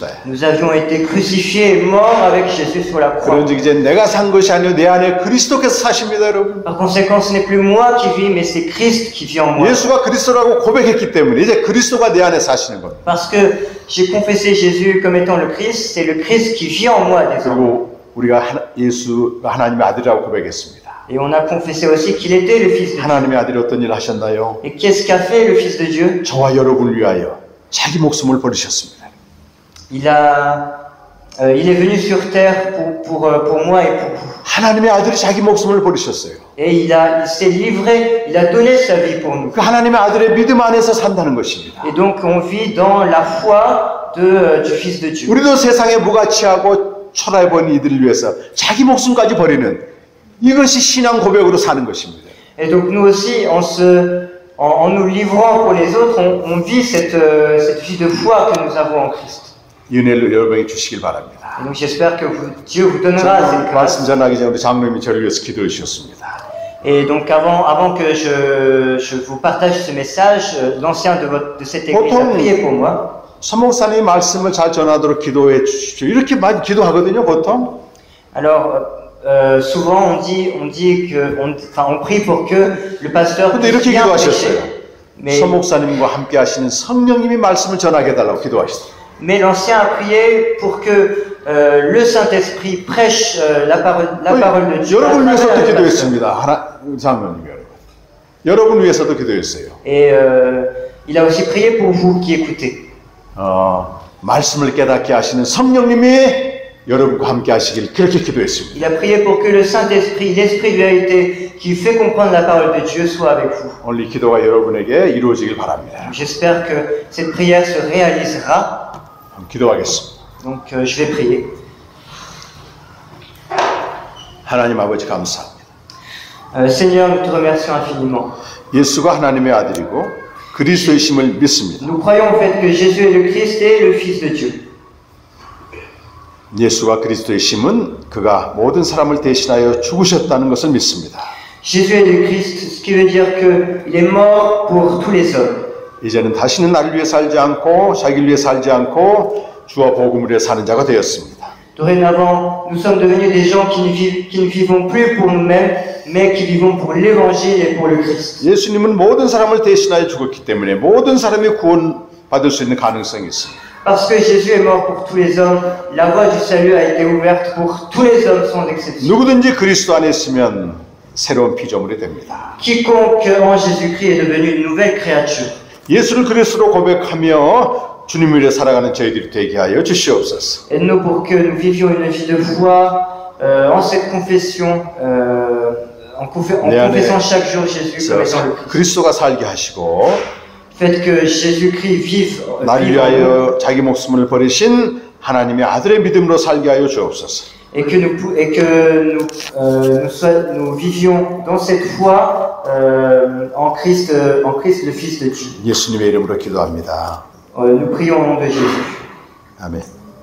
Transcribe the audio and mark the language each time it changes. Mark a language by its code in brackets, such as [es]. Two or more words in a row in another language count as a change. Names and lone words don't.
[fr] Nous avions été crucifiés et morts avec Jésus sur la croix. [ko] 그런즉 이제 내가 산 것이 아니요 내 안에 그리스도께서 사십니다, 여러분. [fr] Par conséquent, ce n'est plus moi qui vis, mais c'est Christ qui vit en moi. [ko] 예수가 그리스도라고 고백했기 때문에 이제 그리스도가 내 안에 사시는 겁니다. [fr] Parce que j'ai confessé Jésus comme étant le Christ, c'est le Christ qui vit en moi désormais. [ko] 그리고 우리가 예수가 하나님의 아들이라고 고백했습니다. [fr] Et on a confessé aussi qu'il était le Fils de Dieu. [ko] 하나님의 아들이 어떤 일을 하셨나요? [fr] Et qu'est-ce qu'a fait le Fils de Dieu? [ko] 저와 여러분을 위하여 자기 목숨을 버리셨습니다. [fr] Il est venu sur terre pour moi et pour vous. [ko] 하나님의 아들이 자기 목숨을 버리셨어요. [fr] Et il s'est livré, il a donné sa vie pour nous. [ko] 그 하나님의 아들의 믿음 안에서 산다는 것입니다. [fr] Et donc on vit dans la foi du Fils de Dieu. [ko] 우리도 세상에 무가치하고 초라해 보이는 이들을 위해서 자기 목숨까지 버리는 이것이 신앙 고백으로 사는 것입니다. [fr] Et donc nous aussi, en nous livrant pour les autres, on vit cette vie de foi que nous avons en Christ. [ko] 이 은혜를 여러분에게 주시길 바랍니다. [fr] Et donc j'espère que Dieu vous donnera cette [ko] 말씀 [fr] grâce. [ko] 전하기 전에 우리 장로님이 저를 위해서 기도해 주셨습니다. [fr] Et donc avant que je vous partage ce message, l'ancien de cette église a prié pour moi. [ko] 서목사님이 말씀을 잘 전하도록 기도해 주십시오. 이렇게 많이 기도하거든요, 보통. [fr] Alors souvent on prie pour que le pasteur [ko] 근데 [fr] puisse [ko] 이렇게 [fr] bien [ko] 기도하셨어요. [fr] prêcher. Mais [ko] 서목사님과 함께 하시는 성령님이 말씀을 전하게 해달라고 기도하셨어요. [fr] l'ancien a prié pour que le Saint-Esprit prêche la parole de Dieu. [ko] 여러분 [fr] à [ko] 위해서도 [fr] travers le pasteur. [ko] 기도했습니다. 장로님 여러분. 여러분 위해서도 기도했어요. [fr] Et il a aussi prié pour vous qui écoutez. [ko] 말씀을 깨닫게 하시는 성령님이 여러분과 함께 하시길 그렇게 기도했습니다. [fr] Il a prié pour que le Saint-Esprit, l'Esprit de vérité qui fait comprendre la parole de Dieu soit avec vous. [ko] 오늘 이 기도가 여러분에게 이루어지길 바랍니다. [fr] J'espère que cette prière se réalisera. [ko] 기도하겠습니다. [fr] Donc je vais prier. [ko] 하나님 아버지 감사합니다. [fr] Seigneur, nous te remercions infiniment. [ko] 예수가 하나님의 아들이고 그리스도이심을 믿습니다. [fr] Nous croyons au fait que Jésus est le Christ et le Fils de Dieu. [ko] 예수가 그리스도이심은 그가 모든 사람을 대신하여 죽으셨다는 것을 믿습니다. [fr] Jésus est le Christ, ce qui veut dire qu'il est mort pour tous les hommes. [ko] 이제는 다시는 나를 위해 살지 않고 자기를 위해 살지 않고 주와 복음을 위해 사는 자가 되었습니다. [fr] Dorénavant, nous sommes devenus des gens qui ne vivons plus pour nous-mêmes, mais qui vivons pour l'Évangile et pour le Christ. [ko] 예수님은 모든 사람을 대신하여 죽었기 때문에 모든 사람이 구원받을 수 있는 가능성이 있습니다. [fr] Parce que Jésus est mort pour tous les hommes, la voie du salut a été ouverte pour tous les hommes sans exception. [ko] 누구든지 그리스도 안에 있으면 새로운 피조물이 됩니다. [fr] Quiconque en Jésus-Christ est devenu une nouvelle créature. [ko] 예수를 그리스도로 고백하며 주님을 위해 살아가는 저희들이 되게 하여 주시옵소서. [fr] Aide-nous pour que nous vivions une vie de foi en cette confession, en confessant chaque jour Jésus comme étant le Christ. [ko] 그리스도가 살게 하시고 [fr] Faites que Jésus-Christ vive [ko] 나를 위하여 자기 목숨을 버리신 하나님의 아들의 믿음으로 살게 하여 주옵소서. [fr] et que nous vivions dans cette foi en Christ le Fils de Dieu. [ko] 예수님의 이름으로 기도합니다. [fr] Nous prions au nom de Jésus. [ko] 아멘.